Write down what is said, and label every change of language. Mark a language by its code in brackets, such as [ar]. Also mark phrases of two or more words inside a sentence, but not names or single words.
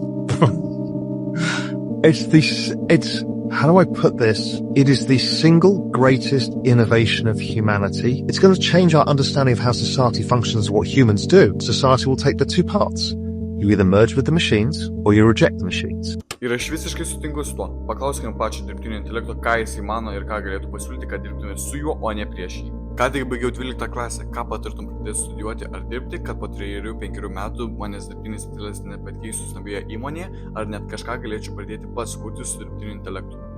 [en] How do I put this? It is the single greatest innovation of humanity. It's going to change our understanding of how society functions and what humans do. Society will take the two paths. You either merge with the machines or you reject the machines. [lt] Ir aš visiškai sutinku su tuo. Paklauskime pačio dirbtinio intelekto, ką jis įmano ir ką galėtų pasiūlyti, kad dirbtume su juo, o ne prieš jį. Ką tik baigiau 12 klasę, ką patartum pradėti studijuoti ar dirbti, kad po 3-5 metų manęs dirbtinis intelektas nepakeistų stambioje įmonėje, ar net kažką galėčiau pradėti pats kurti su dirbtiniu intelektu.